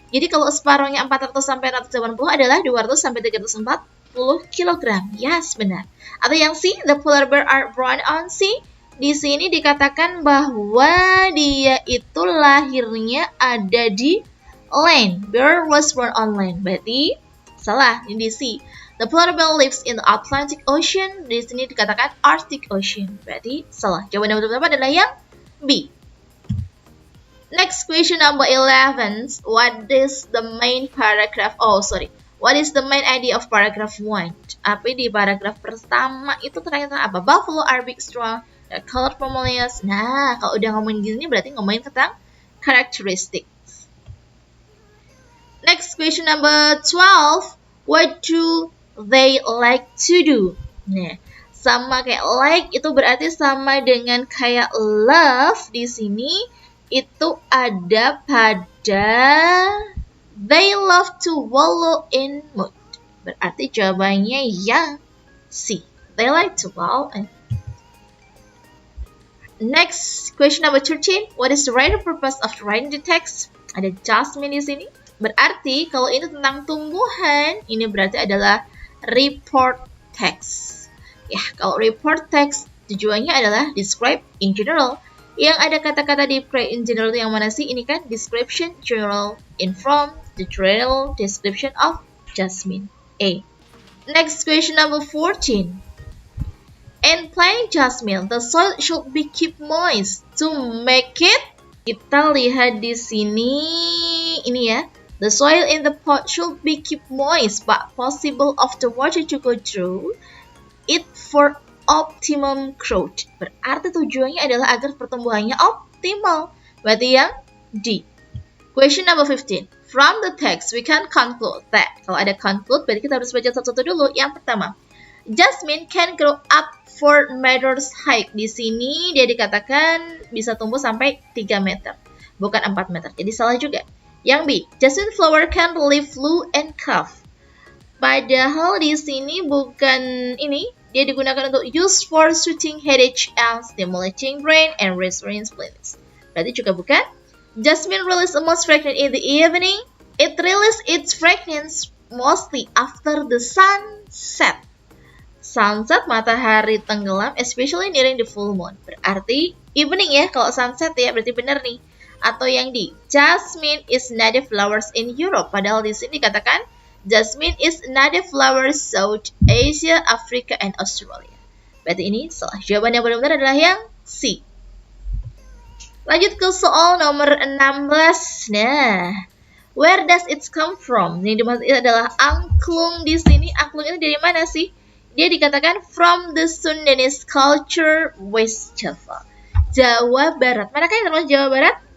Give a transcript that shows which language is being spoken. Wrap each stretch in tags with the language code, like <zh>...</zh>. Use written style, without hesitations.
<id>Jadi kalau separuhnya 400 sampai 180 adalah 200 sampai 340 kilogram. Yes, benar. Atau yang C,</id> <en>the polar bear are born on sea.</en> <id>Di sini dikatakan bahwa dia itu lahirnya ada di land.</id> <en>Bear was born on land.</en> <id>Berarti salah, ini di C.</id> <en>The polar bear lives in the Atlantic Ocean.</en> <id>Di sini dikatakan Arctic Ocean. Berarti salah. Jawaban yang betul adalah yang B.</id> <en>Next question number 11. What is the main paragraph? What is the main idea of paragraph 1?</en> <id>Apa di paragraf pertama itu ternyata apa?</id> <en>Buffalo are big, strong, colored formalias.</en> <id>Nah, kalau udah ngomongin gini berarti ngomongin tentang karakteristik.</id> <en>Next question number 12. What do they like to do?</en> <id>Nah, sama kayak like itu berarti sama dengan kayak love di sini itu ada pada</id> <en>they love to wallow in mud.</en> <id>Berarti jawabannya yang C.</id> <en>They like to wallow in. Next question number 13. What is the writer purpose of writing the text?</en> <id>Ada Jasmine di sini. Berarti kalau ini tentang tumbuhan, ini berarti adalah report text. Ya, kalau report text tujuannya adalah</id> <en>describe in general.</en> <id>Yang ada kata-kata</id> <en>describe in general</en> <id>itu yang mana sih? Ini kan</id> <en>description, general, inform, the general description of Jasmine. A. Next question number 14. In planting jasmine, the soil should be kept moist to make it.</en> <id>Kita lihat di sini, ini ya.</id> <en>The soil in the pot should be kept moist, but possible of the water to go through it for optimum growth.</en> <id>Berarti tujuannya adalah agar pertumbuhannya optimal. Berarti yang D.</id> <en>Question number 15. From the text, we can conclude that.</en> <id>Kalau ada conclude, berarti kita harus baca satu-satu dulu. Yang pertama,</id> <en>jasmine can grow up 4 meters high.</en> <id>Di sini dia dikatakan bisa tumbuh sampai 3 meter, bukan 4 meter. Jadi salah juga. Yang B,</id> <en>jasmine flower can live low and curve.</en> <id>Padahal di sini bukan ini, dia digunakan untuk</id> <en>use for soothing headache and stimulating brain and restoring spleens.</en> <id>Berarti juga bukan.</id> <en>Jasmine release the most fragrance in the evening. It release its fragrance mostly after the sunset. Sunset,</en> <id>matahari tenggelam,</id> <en>especially nearing the full moon.</en> <id>Berarti evening ya, kalau sunset ya berarti benar nih. Atau yang D,</id> <en>jasmine is native flowers in Europe.</en> <id>Padahal di sini dikatakan</id> <en>jasmine is native flowers South Asia, Africa, and Australia.</en> <id>Berarti ini salah. Jawaban yang benar-benar adalah yang C. Lanjut ke soal nomor 16.</id> <en>Nah, where does it come from?</en> <id>Ini adalah angklung di sini. Angklung ini dari mana sih? Dia dikatakan</id> <en>from the Sundanese culture West Java,</en> <id>Jawa Barat. Manakah yang termasuk Jawa Barat?</id>